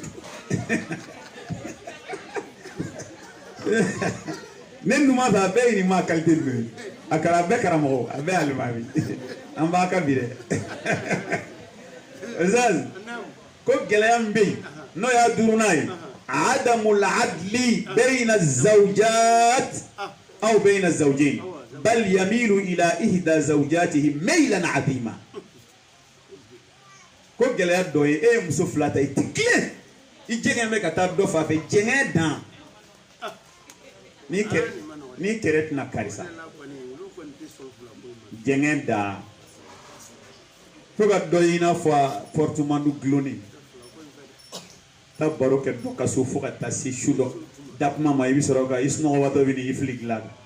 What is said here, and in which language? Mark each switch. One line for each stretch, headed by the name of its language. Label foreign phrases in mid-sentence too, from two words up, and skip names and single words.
Bambara: ne numan fɛ a bɛɛ ye nin ma qualité ninnu ye a kɛra a bɛɛ karamɔgɔ a bɛɛ alimami an b'a ka bi dɛ Zaz ko gɛlɛya min bɛ yen n'o y'a duurunan ye
Arabic: عدم العدل بين زوجات أو بين زوجين بل يميل إلى إحدى زوجاته ميلا عظيما
Bambara: ko gɛlɛya dɔ ye e ye muso fila ta i tɛ tilen i jɛngɛn bɛ ka taa dɔ fan fɛ jɛngɛn dan n'i kɛrɛ tɛna karisa jɛngɛn dan fo ka dɔ ye i n'a fɔ portemanteau gulonnen taa baro kɛ dɔ ka so fo ka taa se su dɔ dakuma ma i bɛ sɔrɔ ka i sunɔgɔbatɔ bɛ n'i fili dilan